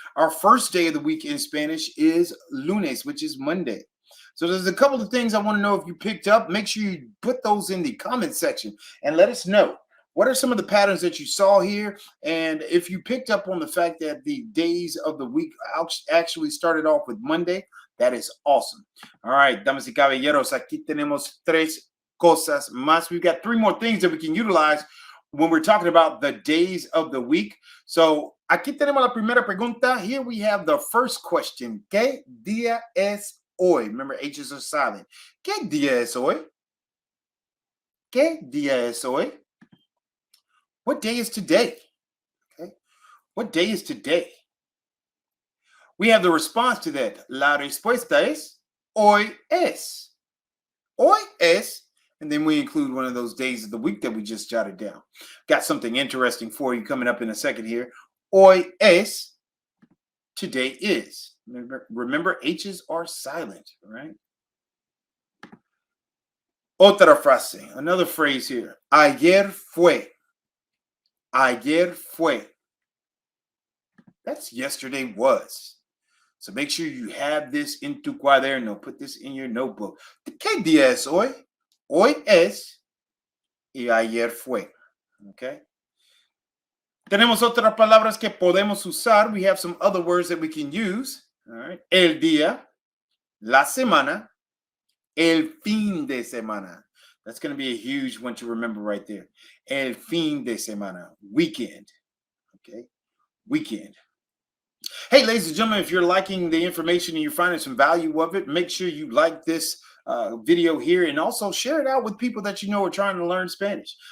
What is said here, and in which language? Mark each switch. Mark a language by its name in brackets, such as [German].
[English] Our first day of the week in Spanish is lunes, which is Monday. So there's a couple of things I want to know if you picked up. Make sure you put those in the comment section and let us know. What are some of the patterns that you saw here? And if you picked up on the fact that the days of the week actually started off with Monday, that is awesome. All right, [Spanish] damas y caballeros, aquí tenemos tres cosas más. [English] We've got three more things that we can utilize when we're talking about the days of the week. [Spanish] So aquí tenemos la primera pregunta. [English] Here we have the first question. [Spanish] ¿Qué día es hoy? [English] Remember, H's are silent. [Spanish] ¿Qué día es hoy? ¿Qué día es hoy? [English] What day is today? [Spanish] Okay. What day is today? [English] We have the response to that. [Spanish] La respuesta es hoy es. Hoy es. [English] And then we include one of those days of the week that we just jotted down. Got something interesting for you coming up in a second here. [Spanish] Hoy es. [English] Today is. Remember, H's are silent, right? [Spanish] Otra frase. [English] Another phrase here. [Spanish] Ayer fue. Ayer fue. [English] That's yesterday was. So make sure you have this in [Spanish] tu cuaderno. [English] Put this in your notebook. [Spanish] ¿Qué día es hoy? Hoy es y ayer fue. Okay. Tenemos otras palabras que podemos usar. [English] We have some other words that we can use. All right. [Spanish] El día, la semana, el fin de semana. [English] That's going to be a huge one to remember right there. [Spanish] El fin de semana, [English] weekend. Okay, weekend. Hey, ladies and gentlemen, if you're liking the information and you're finding some value of it, make sure you like this video here and also share it out with people that you know are trying to learn Spanish.